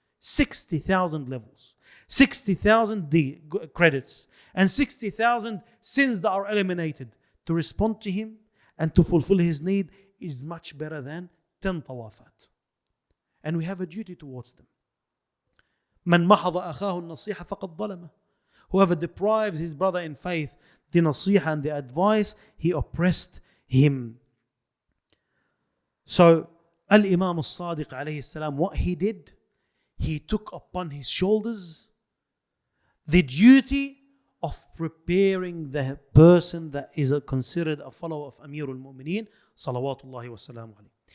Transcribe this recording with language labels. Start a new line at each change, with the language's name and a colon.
English: 60,000 levels, 60,000 credits, and 60,000 sins that are eliminated. To respond to him and to fulfill his need is much better than 10 tawafat. And we have a duty towards them.
Arabic: من محض أخاه النصيحة فقد ظلمه.
English: Whoever deprives his brother in faith the nasiha and the advice, he oppressed him. So Al-Imam Al Sadiq alayhi salam, what he did, he took upon his shoulders the duty of preparing the person that is considered a follower of Amir al-Mu'mineen salawatullahi wa salam alayhi.